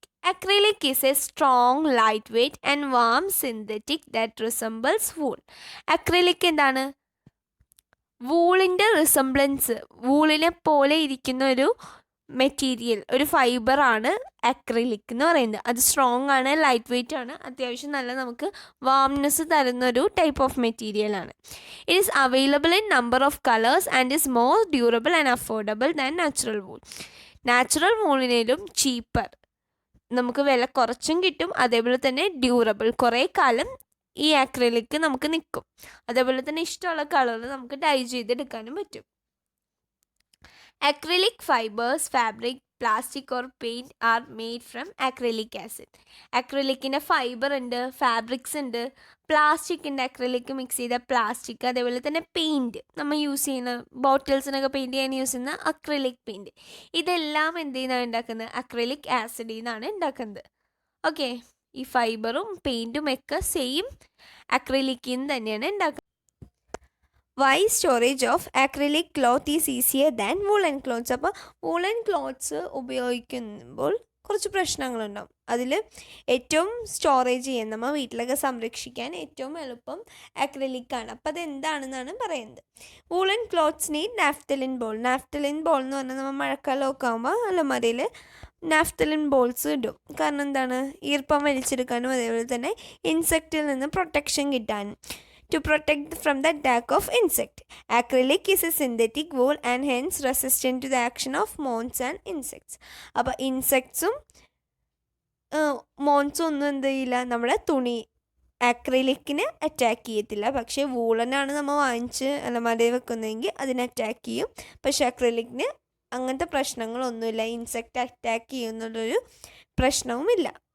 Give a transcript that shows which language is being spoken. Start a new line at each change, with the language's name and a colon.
English: Acrylic is a strong, lightweight and warm synthetic that resembles wool.
Malayalam: Acrylic എന്താണ്, വൂളിൻ്റെ resemblance, വൂളിനെ പോലെ ഇരിക്കുന്ന ഒരു material, ഒരു ഫൈബറാണ് അക്രിലിക് എന്ന് പറയുന്നത്. അത് സ്ട്രോങ് ആണ്, ലൈറ്റ് വെയ്റ്റ് ആണ്, അത്യാവശ്യം നല്ല നമുക്ക് വാംനെസ് തരുന്നൊരു ടൈപ്പ് ഓഫ് മെറ്റീരിയലാണ്.
English: It is available in number of colours and is more durable and affordable than natural wool.
Malayalam: Natural വൂളിനേലും cheaper, നമുക്ക് വില കുറച്ചും കിട്ടും, അതേപോലെ തന്നെ ഡ്യൂറബിൾ, കുറേ കാലം ഈ അക്രിലിക് നമുക്ക് നിൽക്കും. അതേപോലെ തന്നെ ഇഷ്ടമുള്ള കളർ നമുക്ക് ഡൈ ചെയ്തെടുക്കാനും പറ്റും.
English: Acrylic fibers, fabric, plastic or paint are made from acrylic acid.
Malayalam: അക്രിലിക്കിൻ്റെ fibre ഉണ്ട്, ഫാബ്രിക്സ് ഉണ്ട്, പ്ലാസ്റ്റിക് ഉണ്ട്, അക്രിലിക് മിക്സ് ചെയ്ത പ്ലാസ്റ്റിക്, അതേപോലെ തന്നെ പെയിൻറ്റ്, നമ്മൾ യൂസ് ചെയ്യുന്ന ബോട്ടിൽസിനൊക്കെ പെയിൻറ്റ് ചെയ്യാൻ യൂസ് ചെയ്യുന്ന അക്രിലിക് പെയിൻറ്റ്, ഇതെല്ലാം എന്ത് ചെയ്യുന്നതാണ് ഉണ്ടാക്കുന്നത്? അക്രിലിക് ആസിഡിൽ നിന്നാണ് ഉണ്ടാക്കുന്നത്. ഓക്കെ, ഈ ഫൈബറും പെയിൻറ്റും ഒക്കെ സെയിം അക്രിലിക്കിൽ നിന്ന് തന്നെയാണ് ഉണ്ടാക്കുന്നത്.
English: Why storage of acrylic cloth is easier than woollen clothes.
Malayalam: അപ്പോൾ വൂളൻ ക്ലോത്ത്സ് ഉപയോഗിക്കുമ്പോൾ കുറച്ച് പ്രശ്നങ്ങളുണ്ടാവും. അതിൽ ഏറ്റവും സ്റ്റോറേജ് ചെയ്യാൻ, നമ്മൾ വീട്ടിലൊക്കെ സംരക്ഷിക്കാൻ ഏറ്റവും എളുപ്പം അക്രിലിക്കാണ്. അപ്പോൾ അതെന്താണെന്നാണ് പറയുന്നത്.
English: Woollen clothes need naphthalene ball.
Malayalam: Naphthalene ball എന്ന് പറഞ്ഞാൽ നമ്മൾ മഴക്കാലമൊക്കെ ആകുമ്പോൾ അലമാരയിൽ നാഫ്തലിൻ ബോൾസ് ഇടും. കാരണം എന്താണ്? ഈർപ്പം വലിച്ചെടുക്കാനും അതേപോലെ തന്നെ ഇൻസെക്റ്റിൽ നിന്ന് പ്രൊട്ടക്ഷൻ കിട്ടാനും.
English: To protect from the attack of insect. Acrylic is a synthetic wool and hence resistant to the action of moths and insects.
Malayalam: അപ്പോൾ ഇൻസെക്ട്സും മോൺസും ഒന്നും എന്ത് ചെയ്യില്ല, നമ്മുടെ തുണി അക്രിലിക്കിനെ അറ്റാക്ക് ചെയ്യത്തില്ല. പക്ഷേ വൂളനാണ് നമ്മൾ വാങ്ങിച്ച് അലമാരയിൽ വെക്കുന്നതെങ്കിൽ അതിനെ അറ്റാക്ക് ചെയ്യും. പക്ഷേ അക്രിലിക്കിന് അങ്ങനത്തെ പ്രശ്നങ്ങളൊന്നുമില്ല, ഇൻസെക്റ്റ് അറ്റാക്ക് ചെയ്യുന്നുള്ളൊരു പ്രശ്നവുമില്ല.